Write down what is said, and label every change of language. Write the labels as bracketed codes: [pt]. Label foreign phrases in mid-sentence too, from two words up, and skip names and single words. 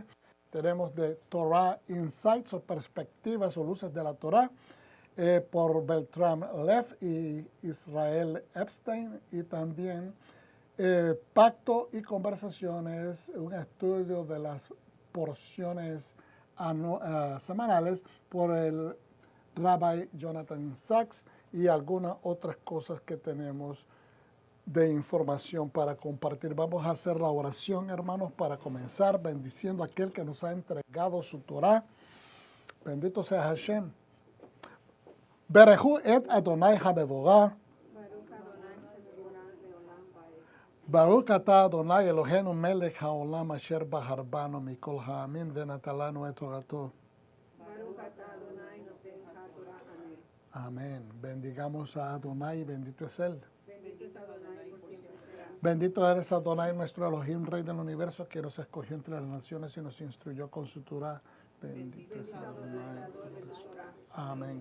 [es] Tenemos de [en] Torah Insights [es] o Perspectivas o Luces de la Torah por Beltram Leff y Israel Epstein, y también Pacto y Conversaciones, un estudio de las porciones semanales por el Rabbi Jonathan Sachs, y algunas otras cosas que tenemos de información para compartir. Vamos a hacer la oración, hermanos, para comenzar, bendiciendo a aquel que nos ha entregado su Torah. Bendito sea Hashem. [he] ברכו את אדוני המבורך. ברוך אתה אדוני אלוהינו מלך העולם אשר בחרבנו מכל העמים ונתן לנו את תורתו. [es] Amén. Bendigamos a Adonai, bendito es Él. Bendito eres Adonai, nuestro Elohim, Rey del universo, que nos escogió entre las naciones y nos instruyó con su Torah. Bendito es Adonai. Amén.